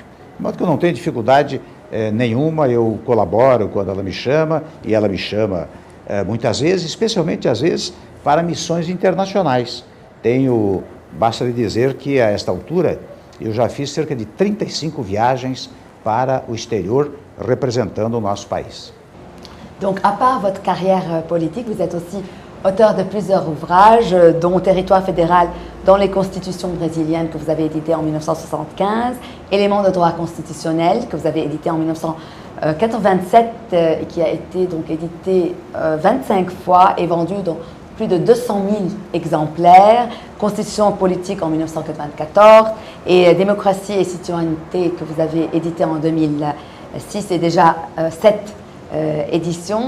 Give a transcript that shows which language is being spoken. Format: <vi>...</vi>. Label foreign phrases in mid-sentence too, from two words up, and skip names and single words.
<pt>De modo que eu não tenho dificuldade nenhuma, eu colaboro quando ela me chama, e ela me chama muitas vezes, especialmente às vezes para missões internacionais. Basta lhe dizer que a esta altura eu já fiz cerca de 35 viagens para o exterior representando o nosso país.</pt> <fr>Donc, à part votre carrière politique, vous êtes aussi auteur de plusieurs ouvrages, dont Territoire fédéral dans les constitutions brésiliennes que vous avez édité en 1975, Éléments de droit constitutionnel que vous avez édité en 1987 et qui a été donc édité 25 fois et vendu dans plus de 200 000 exemplaires, Constitution politique en 1994 et Démocratie et citoyenneté que vous avez édité en 2006 et déjà 7 éditions.</fr>